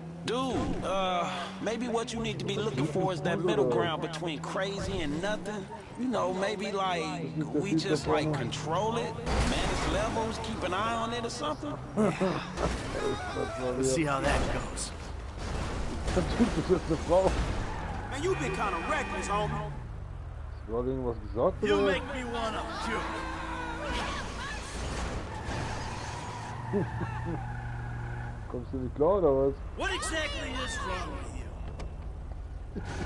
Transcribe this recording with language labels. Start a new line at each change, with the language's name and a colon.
English: Dude, maybe what you need to be looking for is that middle ground between crazy and nothing. You know, maybe like, we just like control it, manage levels, keep an eye on it or something. Let's see how that goes.
German: Typ, das ist eine Frau.
English: Man, you've been kind of reckless, homie.
German: Hast du irgendwas gesagt,
English: You
German: oder?
English: make me wanna puke.
German: Kommst du nicht klar, oder was?
English: What exactly is wrong with you?